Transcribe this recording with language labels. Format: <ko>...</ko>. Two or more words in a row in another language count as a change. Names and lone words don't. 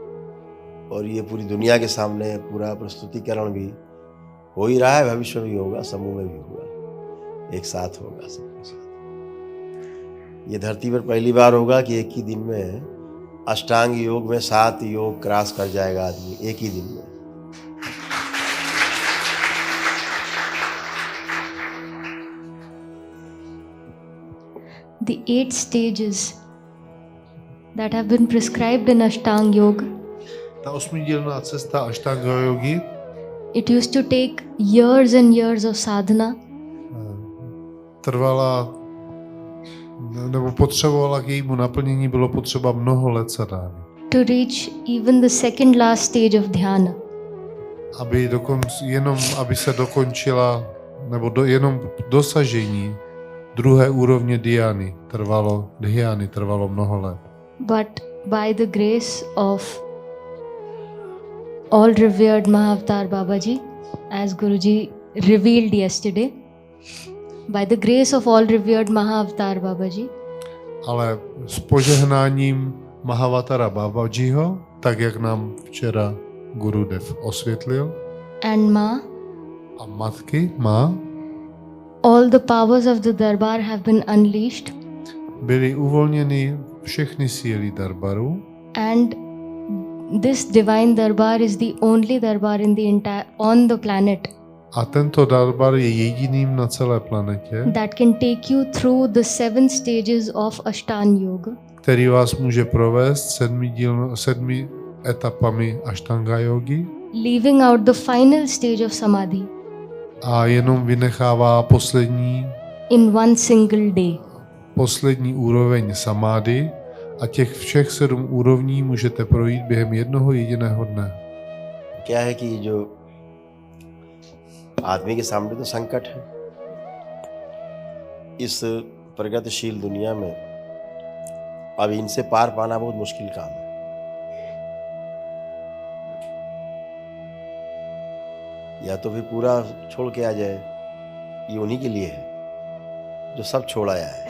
<hi>और ये पूरी दुनिया के सामने पूरा प्रस्तुतिकरण भी हो ही रहा है, भविष्य में भी होगा, समूह में भी होगा, एक साथ होगा सबके साथ। ये धरती पर पहली बार होगा कि एक ही दिन में अष्टांग योग में 7 योग क्रॉस कर जाएगा आदमी एक ही दिन में।</hi> <en>The 8 stages that have been prescribed in Ashtanga Yoga,</en> <cs>Ta 8dílná cesta Ashtanga jogy</cs> <en>it used to take years and years of sadhana,</en> <cs>trvala, nebo potřebovala k jejímu naplnění, bylo potřeba mnoho let sadhány.</cs> <en>to reach even the second last stage of dhyana.</en> <cs>Aby se dokončila, nebo jenom dosažení druhé úrovně dhyány trvalo mnoho let.</cs> <en>But by the grace of all revered Mahavatar Babaji, as Guruji revealed yesterday, by the grace of all revered Mahavatar Babaji,</en> <cs>Ale s požehnáním Mahavatara Babajiho, tak jak nám včera Gurudev osvětlil,</cs> <en>and Ma,</en> <cs>a matky, má,</cs> <en>all the powers of the Darbar have been unleashed,</en> <cs>byly uvolněny všechny síly Darbaru</cs> <en>and this divine Darbar is the only Darbar in on the planet</en> <cs>a tento Darbar je jediným na celé planetě,</cs> <en>that can take you through the 7 stages of Ashtanga Yoga,</en> <cs>který vás může provést 7 etapami Ashtanga jogy</cs> <en>leaving out the final stage of Samadhi</en> <cs>a jenom vynechává</cs> <en>in one single day.</en> <cs>poslední úroveň samády a těch všech 7 úrovní můžete projít během jednoho jediného dne.</cs> <hi>क्या है कि जो आदमी के सामने तो संकट है इस प्रगतिशील दुनिया में, अब इनसे पार पाना बहुत मुश्किल काम है। या तो फिर पूरा छोड़ के आ जाए, ये उन्हीं के लिए है जो सब छोड़ आया है।</hi>